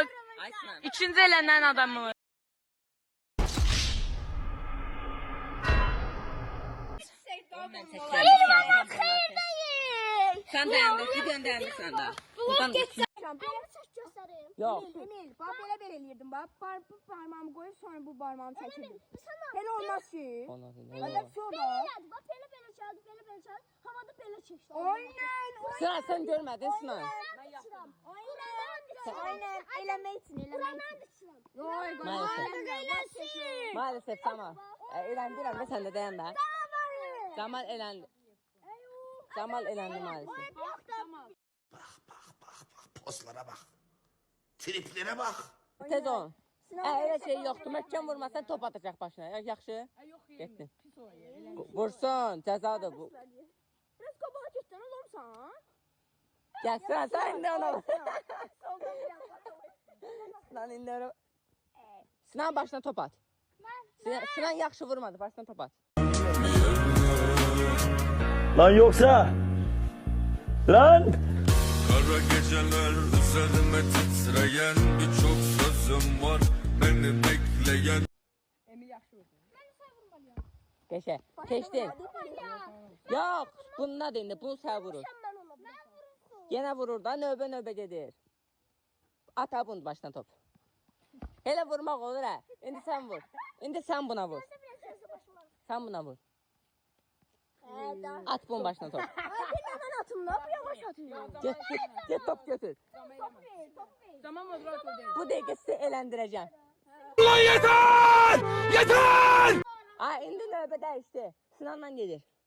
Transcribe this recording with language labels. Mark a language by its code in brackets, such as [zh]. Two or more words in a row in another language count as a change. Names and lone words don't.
[tr] Ayşman. İkinci elenen adamımız. Sen dayandır, bir dayandır sen de. Buradan Yok. [az] Emil, bak belə eləyirdim bax. Parmağımı qoyub sonra bu parmağımı çəkirdim. Elə olmaz ki. [tr] Öyle bir şey oldu. Bak böyle çaldı. Havada böyle çekti. Aynen. Sinan sen görmedin Sinan. [az] Aynen. Eləmək üçün, Yoy, [tr] Maalesef. Maalesef tamam. Elendiler ve sen de dayan da. Zamal elendi. Zamal elendi maalesef. Pozlara bak. Triplere bak. Tez ol. Öyle şey yoktu. [az] Möhkəm vurmasan top atacak başına. Yaxşı. Getdin. Vursun. Cəzadır bu. Biraz qabağa getdən olursan. Gel Sinan sen indi ona. Sinan indi ona. Sinan başına top at. Sinan yaxşı vurmadı. Başına top at. [tr] Lan yoksa lan Kara geceler üzerime titreyen birçok sözüm var. Beni bekleyen. [az] Emil yaxşı vurdu. Geçe. Keçdin. Yok. Bununla indi. Bunu sən vurur. Yenə vurur da növbə gedir. At ha bunu başdan top. Hele vurmaq olur ha. İndi sən vur. İndi sən buna vur. Sən buna vur. At bunun başına top. [tr] Ben atım ne yapıyor? Yavaş atıyor. [az] Get top götür. [tr] Tamam moderator değil. [az] Bu dəqiqə sizi eləndirəcəm. [tr] Ulan yeter! Yeter! [az] Ay indi növbə dəyişdi. Sinanla gedir.